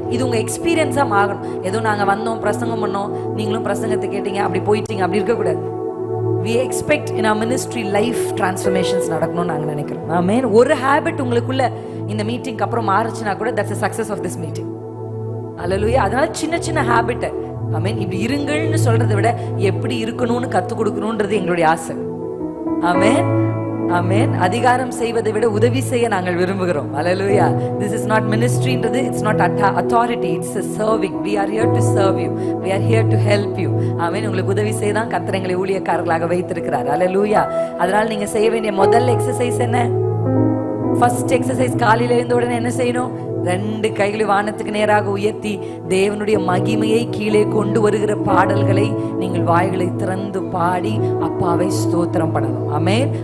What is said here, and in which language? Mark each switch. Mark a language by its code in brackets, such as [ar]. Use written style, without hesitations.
[ta] இது உங்க எக்ஸ்பீரியன்ஸா ஆகணும். ஏதோ நாங்க வந்தோம் பிரசங்கம் பண்ணோம் நீங்களும் பிரசங்கத்தை கேட்டீங்க அப்படி போயிட்டீங்க அப்படி இருக்க கூடாது. [en] We expect in our ministry life transformations [ta] நடக்கணும்னு நாங்க நினைக்கிறோம். ஆமென். ஒரு ஹேபிட் உங்களுக்குள்ள இந்த மீட்டிங்க்கு அப்புறம் மாறுச்சுனா கூட [en] that's the success of this meeting. [ta] ஹல்லேலூயா. அதனால சின்ன சின்ன ஹேபிட், ஆமென், இப்படி இருங்கள்னு சொல்றதை விட எப்படி இருக்கணும்னு கத்து கொடுக்கணும்ன்றது எங்களுடைய ஆசை. ஆமென், ஆமென். அதிகாரம் செய்வதை விட உதவி செய்ய நாங்கள் விரும்புகிறோம். ஹல்லேலூயா. [en] This is not ministryன்றது, it's not authority, it's a serving. We are here to serve you. We are here to help you. Amen. [ta] உங்களுக்கு உதவி செய்ய தான் கர்த்தர் எங்களை ஊழியக்காரர்களாக வைத்திருக்கிறார். ஹல்லேலூயா. அதனால நீங்க செய்ய வேண்டிய முதல் எக்ஸசைஸ் என்ன? ஃபர்ஸ்ட் எக்ஸசைஸ், காலையில எழுந்த உடனே என்ன செய்யணும்? 2 கைகளை வானத்துக்கு நேராக உயர்த்தி தேவனுடைய மகிமையை கீழே கொண்டு வருகிற பாடல்களை நீங்கள் வாய்களை திறந்து பாடி அப்பாவை ஸ்தோத்திரம் பண்ணணும். ஆமென்.